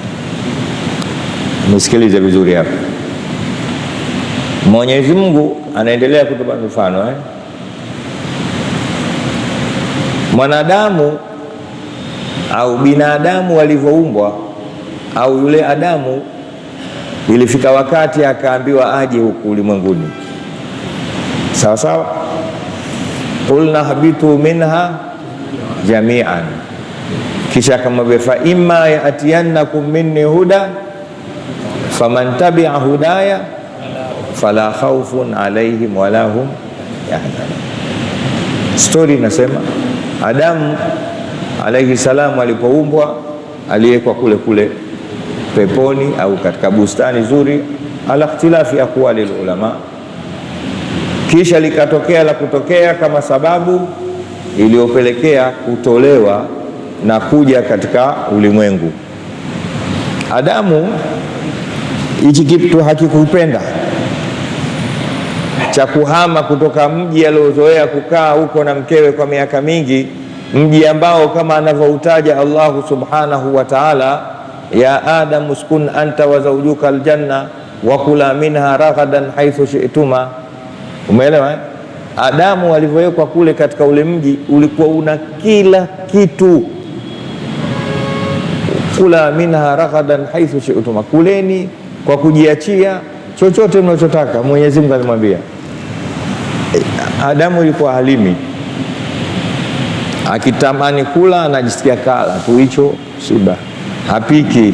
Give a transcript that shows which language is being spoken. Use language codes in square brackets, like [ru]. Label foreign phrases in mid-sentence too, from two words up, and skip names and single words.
[sw] Nisikilize vizuri hapa. Mwenyezi Mungu anaendelea kutupa mfano mwanadamu au binadamu walivyoumbwa, au yule Adamu ilifika wakati akaambiwa aje huku ulimwenguni, sawa sawa. [ar] قلنا اهبطوا منها جميعا, [sw] kisha akamwambia [ar] فإما يأتينكم مني هدى فمن تبع هداي فلا خوف عليهم ولا هم يحزنون. [sw] Story inasema Adamu [ar] عليه السلام [sw] alipoumbwa aliwekwa kule kule peponi au katika bustani zuri, [ar] على اختلاف أقوال العلماء. [sw] Kisha likatokea la kutokea kama sababu iliyopelekea kutolewa na kuja katika ulimwengu. Adamu hichi kitu hakikupenda cha kuhama kutoka mji aliozoea kukaa huko na mkewe kwa miaka mingi, mji ambao kama anavyoutaja [ar] الله سبحانه وتعالى, يا آدم اسكن أنت وزوجك الجنة وكلا منها رغدا حيث شئتما. [sw] Umeelewa? Adamu alivyowekwa kule katika ule mji ulikuwa una kila kitu, [ar] كلا منها رغدا حيث شئتما, [sw] kuleni kwa kujiachia chochote mnachotaka. Mwenyezi Mungu alimwambia. Adamu ilikuwa halimi, akitamani kula anajisikia kala tu, hicho shiba, hapiki.